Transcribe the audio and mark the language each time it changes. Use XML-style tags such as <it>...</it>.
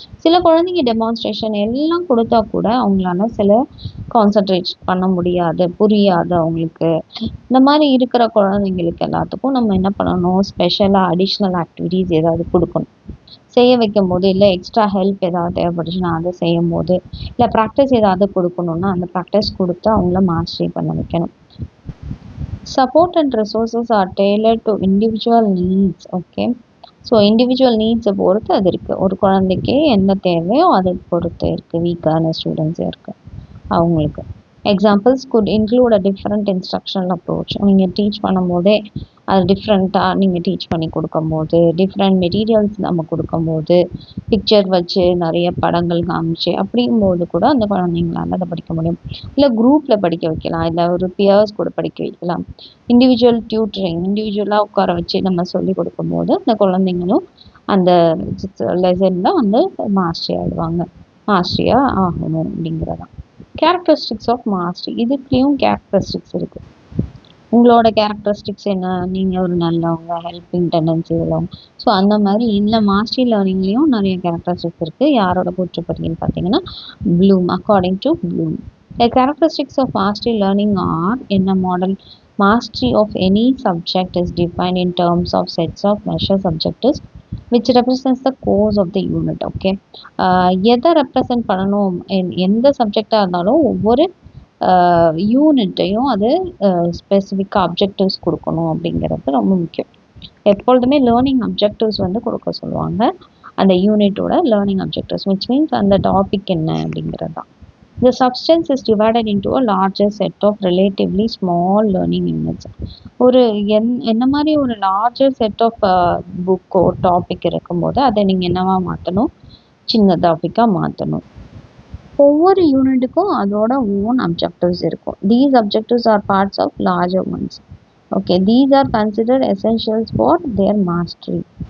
<ta>சில குழந்தைங்க டெமான்ஸ்ட்ரேஷன் எல்லாம் கொடுத்தா கூட அவங்களால சில கான்சன்ட்ரேட் பண்ண முடியாது, புரியாது அவங்களுக்கு. இந்த மாதிரி இருக்கிற குழந்தைங்களுக்கு எல்லாத்துக்கும் நம்ம என்ன பண்ணணும்? ஸ்பெஷலாக அடிஷ்னல் ஆக்டிவிட்டீஸ் ஏதாவது கொடுக்கணும். செய்ய வைக்கும் போது இல்லை எக்ஸ்ட்ரா ஹெல்ப் ஏதாவது தேவைப்பட்டுச்சுன்னா அதை செய்யும் போது இல்லை ப்ராக்டிஸ் ஏதாவது கொடுக்கணுன்னா அந்த ப்ராக்டிஸ் கொடுத்து அவங்கள மாஸ்டரி பண்ண வைக்கணும்.</ta> <en>Support and resources are tailored to individual needs.</en> <ta>Okay, so individual நீட்ஸை பொறுத்து அது இருக்குது. ஒரு குழந்தைக்கு என்ன தேவையோ அதை பொறுத்து இருக்குது. வீக்கான ஸ்டூடெண்ட்ஸே இருக்குது அவங்களுக்கு.</ta> <en>Examples could include a different instructional approach.</en> <ta>நீங்கள் டீச் பண்ணும்போதே அது டிஃப்ரெண்ட்டாக நீங்கள் டீச் பண்ணி கொடுக்கும்போது, டிஃப்ரெண்ட் மெட்டீரியல்ஸ் நம்ம கொடுக்கும்போது, பிக்சர் வச்சு நிறைய படங்கள் காமிச்சு அப்படிங்கும்போது கூட அந்த குழந்தைங்களால அதை படிக்க முடியும். இல்லை குரூப்பில் படிக்க வைக்கலாம், இல்லை ஒரு பியர்ஸ் கூட படிக்க வைக்கலாம். இண்டிவிஜுவல் டியூட்டரிங், இண்டிவிஜுவலாக உட்கார வச்சு நம்ம சொல்லி கொடுக்கும்போது அந்த குழந்தைங்களும் அந்த லெசனில் வந்து மாஸ்டரி ஆகிடுவாங்க, மாஸ்டரியாக ஆகணும் அப்படிங்கிறதான். கேரக்டரிஸ்டிக்ஸ் ஆஃப் மாஸ்டரி, இதுக்குலேயும் கேரக்டரிஸ்டிக்ஸ் இருக்குது. உங்களோட கேரக்டரிஸ்டிக்ஸ் என்ன, நீங்கள் ஒரு நல்லவங்க, ஹெல்பிங் டெண்டன்சி உள்ளவங்க. ஸோ அந்த மாதிரி இந்த மாஸ்டரி லேர்னிங்லேயும் நிறைய கேரக்டரிஸ்டிக்ஸ் இருக்குது. யாரோட கூற்றுப்படின்னு பார்த்தீங்கன்னா Bloom,</ta> <en>According to Bloom. The characteristics of mastery learning are in a model. Mastery of any subject is defined in terms of sets of measures objectives which represents the course of the unit.</en> <ta>Okay, எதை represent பண்ணணும், எந்த சப்ஜெக்டாக இருந்தாலும் ஒவ்வொரு யூனிட்டையும் அது ஸ்பெசிஃபிக்காக objectives கொடுக்கணும் அப்படிங்கிறது ரொம்ப முக்கியம். எப்பொழுதுமே லேர்னிங் அப்ஜெக்டிவ்ஸ் வந்து கொடுக்க சொல்லுவாங்க, அந்த யூனிட்டோட லேர்னிங் அப்ஜெக்டிவ்ஸ், விச் மீன்ஸ் அந்த டாபிக் என்ன அப்படிங்கிறது தான்.</ta> <en>The substance is divided into a larger set of relatively small learning units.</en> <ta>ஒரு என்ன மாதிரி ஒரு லார்ஜர் செட் ஆஃப் புக்கோ டாபிக் இருக்கும்போது அதை நீங்கள் என்னவா மாற்றணும், சின்ன டாப்பிக்காக மாற்றணும். ஒவ்வொரு யூனிட்டுக்கும் அதோட ஓன் அப்ஜெக்டிவ்ஸ் இருக்கும்.</ta> <en>These objectives are parts of larger ones. Okay, these are considered essentials for their mastery.</en>